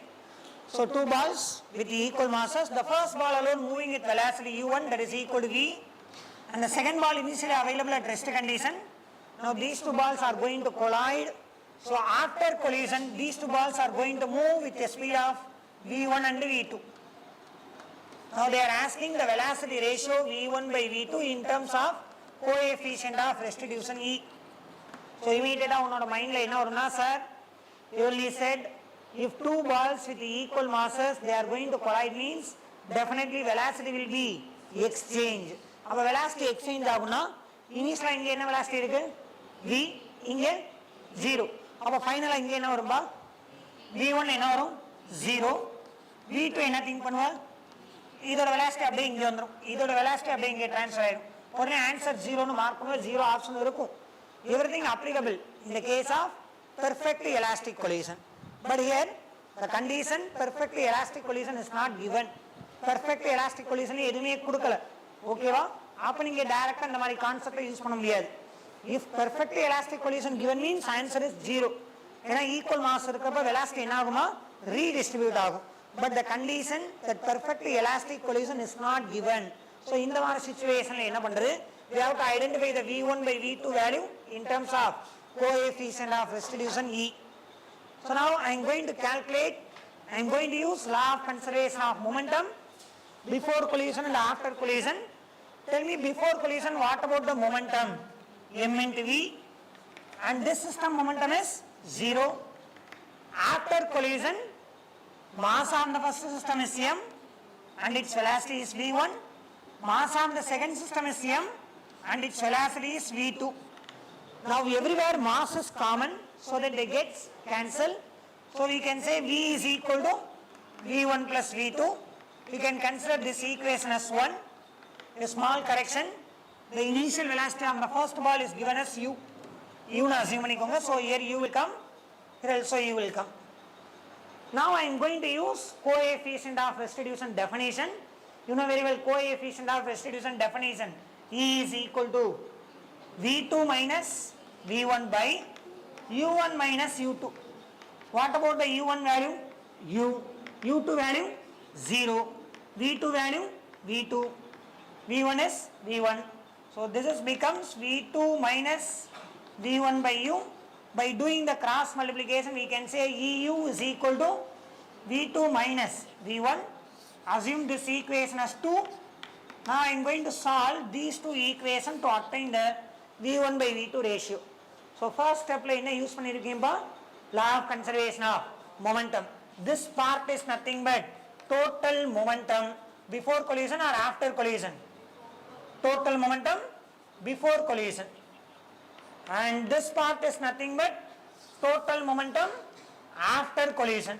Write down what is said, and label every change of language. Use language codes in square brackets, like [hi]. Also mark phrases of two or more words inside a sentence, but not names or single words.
[en] So two balls with equal masses. The first ball alone moving with velocity u1, that is equal to v, and the second ball initially available at rest condition. Now these two balls are going to collide. So after collision, these two balls are going to move with a speed of v1 and v2. Now they are asking the velocity ratio v1 by v2 in terms of coefficient of restitution E. So immediately on our mind line now, sir, you only said if two balls with equal masses they are going to collide means definitely velocity will be exchange. Our velocity exchange [ta] aguna initially inge enna velocity irukku v inge 0. அப்போ final இங்கே என்ன வரும்பா v1 என்ன வரும் 0, v2 என்ன think பண்ணுவா இதோட velocity அப்படியே இங்க வந்துரும், இதோட velocity அப்படியே இங்க ட்ரான்ஸ்ஃபர் ஆயிடும். உடனே ஆன்சர் 0 னு மார்க் பண்ணுவா, 0 ஆப்ஷன் இருக்கும். [en] Everything applicable in the case of perfectly elastic collision. But here the condition perfectly elastic collision is not given. Perfectly elastic collision [ta] எதுமே கொடுக்கல. ஓகேவா? அப்ப நீங்க டைரக்ட்டா இந்த மாதிரி [en] concept use [ta] பண்ண முடியாது. [en] If perfectly elastic collision given means answer is 0. [ta] ஏனா [en] equal mass [ta] இருக்கப்ப velocity என்ன ஆகுமா? Redistribute ஆகும். [en] But the condition that perfectly elastic collision is not given. [ta] So இந்த மாதிரி சிச்சுவேஷன்ல என்ன பண்றது? [en] We have to identify the v1 by v2 value in terms of coefficient of restitution E. So now I am going to calculate, I am going to use law of conservation of momentum before collision and after collision. Tell me before collision what about the momentum? M into V, and this system momentum is 0. After collision, mass on the first system is m and its velocity is v1. Mass on the second system is m and its velocity is v2. Now everywhere mass is common so that they get cancelled. So we can say v is equal to v1 plus v2. We can consider this equation as 1. A small correction. The initial velocity on the first ball is given as u. [ta] U னா assume பண்ணிக்கோங்க. [en] So here u will come. Here also u will come. Now I am going to use coefficient of restitution definition. You know very well coefficient of restitution definition. E is equal to v2 minus v1 by u1 minus u2. What about the u1 value? U. u2 value 0. v2 value v2. v1 is v1. So this is becomes v2 minus v1 by u. By doing the cross multiplication we can say EU is equal to v2 minus v1. Assume this equation as 2. Now I am going to solve these two equations to obtain the v1 by v2 ratio. So first step [ta] ல என்ன use பண்ணிருக்கீங்கப்பா? [en] Law of conservation of momentum. This part is nothing but total momentum before collision or after collision. Total momentum before collision. And this part is nothing but total momentum after collision.